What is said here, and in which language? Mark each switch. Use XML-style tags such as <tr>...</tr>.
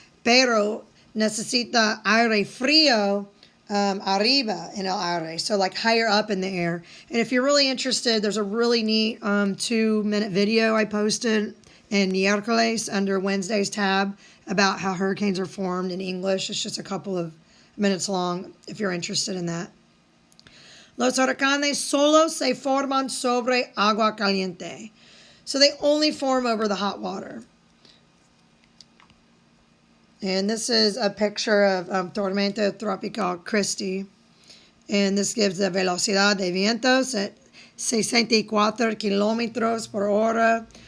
<es>Pero necesita aire frío arriba en el aire,</es> <en>so like higher up in the air. And if you're really interested, there's a really neat 2-minute video I posted in miércoles under Wednesday's tab about how hurricanes are formed in English. It's just a couple of minutes long if you're interested in that.</en> <es>Los huracanes solo se forman sobre agua caliente.</es> <en>So they only form over the hot water. And this is a picture of Tormenta Tropical Christy. And this gives the</en> <es>velocidad de vientos at 64 kilómetros por hora.</es>